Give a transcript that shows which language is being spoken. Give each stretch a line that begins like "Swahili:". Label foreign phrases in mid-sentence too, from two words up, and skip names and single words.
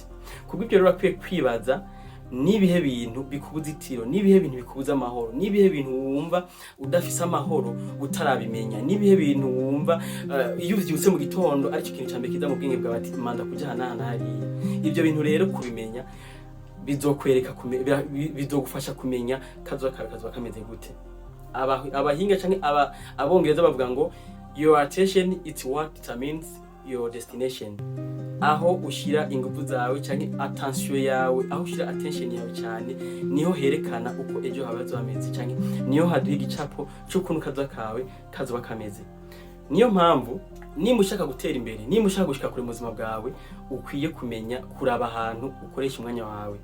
Rundi: Kubwo ibyo rero akwiye kwibaza nibihe bintu bikubuza itiro, nibihe bintu bikubuza amahoro, nibihe bintu wumva udafise amahoro utarabimenya, nibihe bintu wumva iyo uvyutse mu gitondo ari cyo kintu cyambe kiza mu bwenge bwawe ati manda kujana hariya. Ibyo bintu rero kubimenya bizokwereka bizogufasha kumenya kazoza kawe kazoba kameze gute. Abahinga canke abongereza bavuga ngo
English: your attention is what determines your destination.
Rundi: Aho ushira ingufu zawe canke attention yawe, aho ushira attention yawe cyane niho herekana uko ejo hawe hazameze canke niho haduha igicapo cy'ukuntu kazoza kawe kazoba kameze. Niyo mpamvu nimba ushaka gutera imbere, nimba ushaka gushika kure mu buzima bwawe, ukwiye kumenya kuraba ahantu ukoresha umwanya wawe.